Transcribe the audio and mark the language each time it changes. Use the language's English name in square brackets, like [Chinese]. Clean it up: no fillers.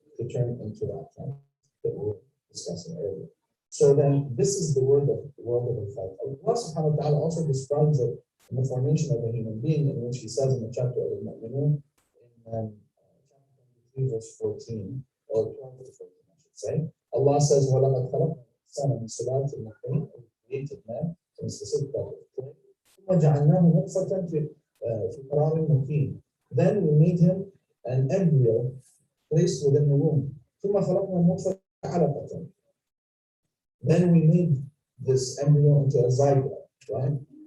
[English] To turn into that plant that we were discussing earlier. So then this is the world of the fact. Allah subhanahu wa ta'ala also describes it in the formation of a human being, in which he says in the chapter of Al-Mu'minun, in chapter 23, verse 14, or 12 to 14, I should say. Allah says, [Arabic] وَلَقَدْ خَلَقْنَا الْإِنسَانَ مِنْ سُلَالَةٍ مِنْ طِينٍ. [English] We created man from a specific type of clay. [Arabic] وَجَعَلْنَاهُ نُطْفَةً فِي قَرَارٍ مَكِينٍ. [English] Then we made him an embryo placed within the womb. [Arabic] ثُمَّ خَلَقْنَا النُّطْفَةَ عَلَقَةً. [English] Then we made this embryo into a zygote, right?